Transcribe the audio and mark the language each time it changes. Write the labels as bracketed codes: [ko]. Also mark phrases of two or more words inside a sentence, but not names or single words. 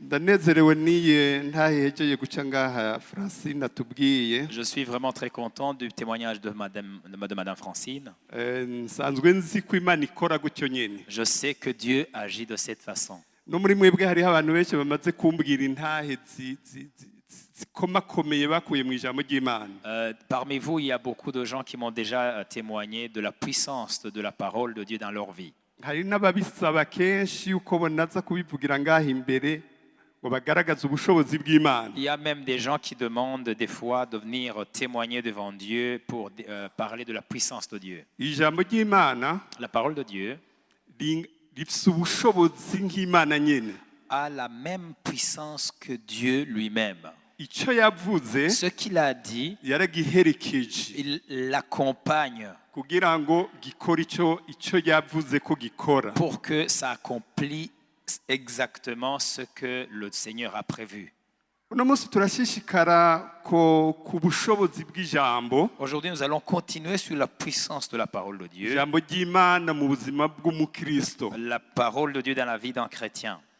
[rn] ndanezerewe n'iyi ntahegeye guca ngaha Francine atubwiye. [fr] Je suis vraiment très content du témoignage de Madame Francine. [rn] Nsanzwe nzi ko Imana ikora gutyo nyene. [fr] Je sais que Dieu agit de cette façon. [rn] No muri mwebwe hariho abantu benshi bamaze kumbwira intahe zikomakomeye bakuye mu ijambo ry'Imana. [fr] Parmi vous, il y a beaucoup de gens qui m'ont déjà témoigné de la puissance de la parole de Dieu dans leur vie. [rn] Hari n'ababisaba kenshi uko bonaza kubivugira ngaha imbere ngo bagaragaze ubushobozi bw'Imana. [fr] Il y a même des gens qui demandent des fois de venir témoigner devant Dieu pour parler de la puissance de Dieu. [rn] Ijambo ry'Imana, [fr] la parole de Dieu, [rn] rifise ubushobozi nk'Imana nyene. [fr] A la même puissance que Dieu lui-même. [rn] Ico yavuze, [fr] ce qu'il a dit, [rn] yaragiherekeje. [fr] Il l'accompagne [rn] kugira ngo gikora ico yavuze ko gikora. [fr] Pour que ça accomplisse exactement ce que le Seigneur a prévu. Aujourd'hui, nous allons continuer sur la puissance de la parole de Dieu. La parole de Dieu dans la vie d'un chrétien.